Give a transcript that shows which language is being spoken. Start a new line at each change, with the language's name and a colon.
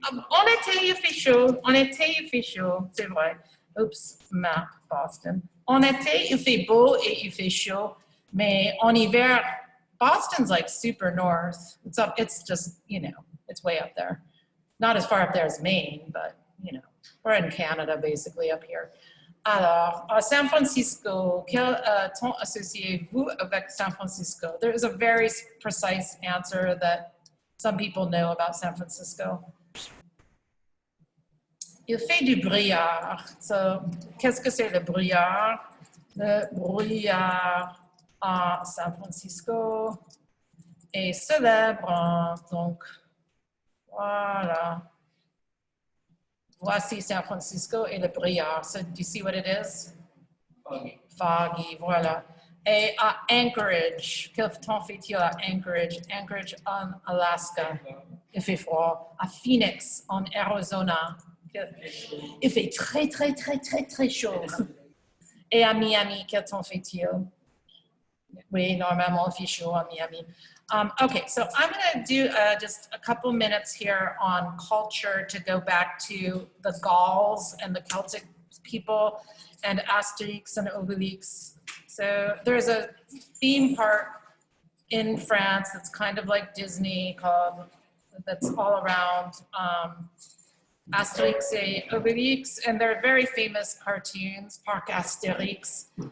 French: En été, il fait chaud. En été, il fait chaud, c'est vrai. Oups, map, Boston. En été, il fait beau et il fait chaud. Mais en hiver,
English: Boston's like super north. It's just, it's way up there. Not as far up there as Maine, but, we're in Canada basically up here.
French: Alors, à San Francisco, quel temps associez-vous avec San Francisco?
English: There is a very precise answer that some people know about San Francisco.
French: Il fait du brouillard. So, qu'est-ce que c'est le brouillard? Le brouillard à San Francisco est célèbre. Donc, voilà. Voici San Francisco et le brouillard.
English: So, do you see what it is? Foggy. Foggy, voilà.
French: Et à Anchorage, quel temps fait-il à Anchorage? Anchorage en Alaska, il fait froid. À Phoenix, en Arizona, Il fait très, très, très, très, très chaud. Et à Miami, quel temps fait-il? Oui, normalement, il fait chaud à Miami.
English: Okay, so I'm going to do just a couple minutes here on culture to go back to the Gauls and the Celtic people and Asterix and Obelix. So there's a theme park in France that's kind of like Disney that's all around Asterix et Obelix, and they're very famous cartoons, Parc Asterix.